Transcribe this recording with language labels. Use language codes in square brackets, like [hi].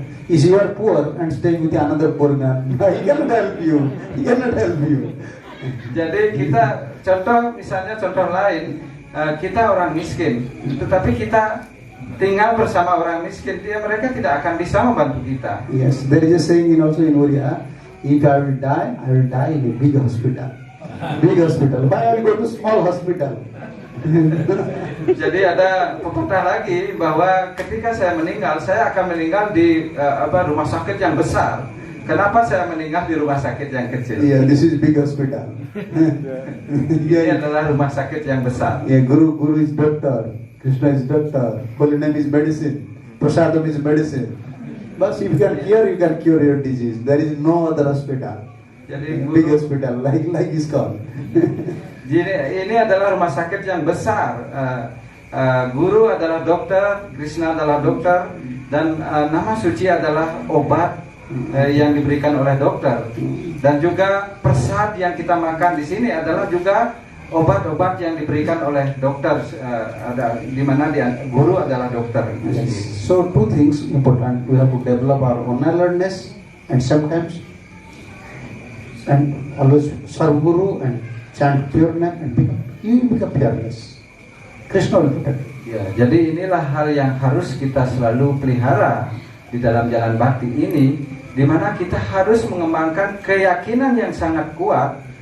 [en] If you are poor and staying with another poor man, he cannot help you. He cannot help you. [id] Jadi kita contoh lain, kita orang miskin, tetapi kita tinggal bersama orang miskin, mereka tidak akan bisa membantu kita. [en] Yes, there is a saying also in Oriya, if I will die in a big hospital. Big hospital. Why I will go to small hospital? [id] Jadi ada pepatah lagi bahwa ketika saya meninggal, saya akan meninggal di rumah sakit yang besar. Kenapa saya meninggal di rumah sakit yang kecil? [en] Yeah, this is big hospital. [id] Ini adalah rumah sakit yang besar. [en] Yeah, Guru is doctor, Krishna is doctor, holy name is medicine, prasadam is medicine. But if you can cure your disease. There is no other hospital. [id] Jadi [en] big hospital like ISKCON. [id] Jadi ini adalah rumah sakit yang besar. Guru adalah dokter, Krishna adalah dokter, dan nama suci adalah obat yang diberikan oleh dokter. Dan juga prasad yang kita makan di sini adalah juga obat-obat yang diberikan oleh dokter, ada di mana guru adalah dokter itu sendiri. [en] So two things important. We have to develop our own alertness and sometimes and always serve Guru and chant pure name and you become fearless. Krishna will protect you. [id] Ya, jadi inilah hal yang harus kita selalu pelihara di dalam jalan bakti ini, di mana kita harus mengembangkan keyakinan yang sangat kuat.